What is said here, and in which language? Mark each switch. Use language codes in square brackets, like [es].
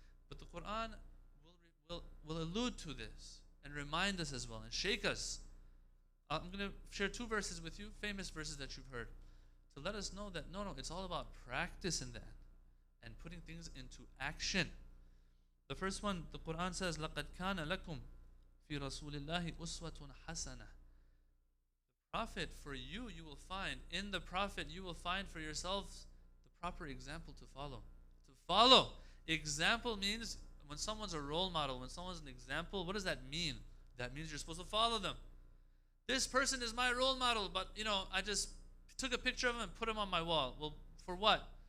[en] But the Quran will allude to this and remind us as well and shake us. I'm going to share two verses with you, famous verses that you've heard, to let us know that no, it's all about practice in the end and putting things into action. The first one, the Quran says, [ar] لَقَدْ كَانَ لَكُمْ فِي رَسُولِ اللَّهِ أُسْوَةٌ حَسَنَةٌ. [en] The Prophet, for you will find, in the Prophet, you will find for yourselves the proper example to follow. To follow. Example means when someone's a role model, when someone's an example, what does that mean? That means you're supposed to follow them. This person is my role model, but I just took a picture of him and put him on my wall. Well, for what?